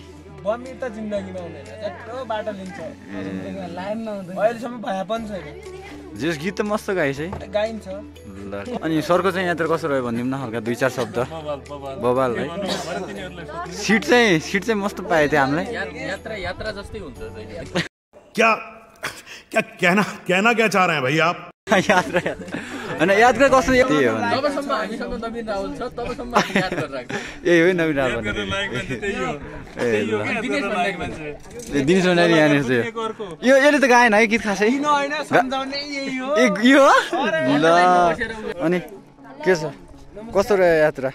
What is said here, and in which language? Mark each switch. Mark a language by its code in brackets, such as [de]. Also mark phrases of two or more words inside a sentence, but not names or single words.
[ne] बमिट त जिन्दगीमा हुँदैन, यत्रो बाटो लिन्छ लाइनमा हुँदैन, अहिलेसम्म भए पनि छैन। जस गीत त मस्त गाइस है, गाइन्छ। ल अनि सरको चाहिँ यात्रा कसो रह्यो भनिदिउँ न, हल्का 2-4 शब्द। बबाल है, सिट चाहिँ मस्त पाए थियो हामीलाई। यात्रा जस्तै हुन्छ [hi] क्या क्या कहना क्या चाह रहे हैं भाई आप? [ne] यात्रा होइन यात्रा कस्तो त्यही हो, तबसम्म हामीसँग नवीन राहुल छ, तबसम्म हामी याद गरिराख्छौँ। यही हो नवीन राहुल दिनेश भण्डारी यहाँनिर चाहिँ यो यसले त गाएन है गीत खासै। यो ल अनि के छ कस्तो रह्यो यात्रा?